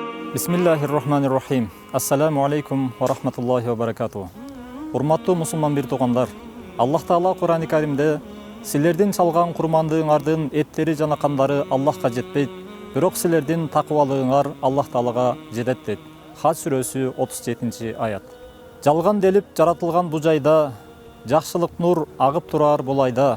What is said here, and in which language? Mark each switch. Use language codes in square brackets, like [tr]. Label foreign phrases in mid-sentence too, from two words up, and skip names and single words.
[ar] بسم الله الرحمن الرحيم. السلام عليكم ورحمة الله وبركاته. [ky] Урматтуу мусулман бир туугандар, Аллах Таала Кур'ан-ы Каримде силердин чалган курмандыгыңардын эттери жана кандары Аллахка жетпейт, бирок силердин такыбалыгыңар Аллах Таалага жетет дейт. Хаж сүрөсү 37-аят. Жалган делип жаратылган бу жайда жакшылык нур агып турар бул айда.